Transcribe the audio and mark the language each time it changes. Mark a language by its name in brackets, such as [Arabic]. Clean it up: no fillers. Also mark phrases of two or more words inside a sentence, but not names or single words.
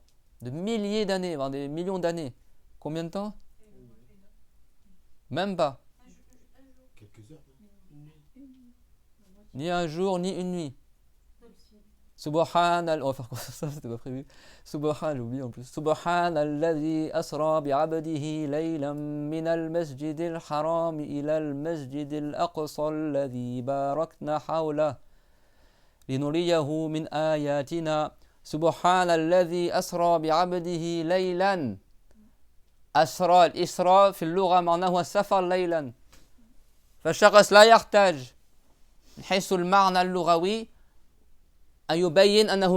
[French] De milliers d'années, voire des millions d'années. Combien de temps? Même pas. Quelques heures. Ni un jour, ni une nuit. Subhanallah, on va faire quoi ça, c'était pas prévu. Subhanallah, j'ai oublié en plus. [Arabic] سبحان الذي أسرى بعبده ليلا من المسجد الحرام إلى المسجد الأقصى الذي باركنا حوله لنريه من آياتنا. سبحان الذي أسرى بعبده ليلا. أسرى الإسراء في اللغة معناه السفر ليلا فالشخص لا يحتاج من حيث المعنى اللغوي أن يبين أنه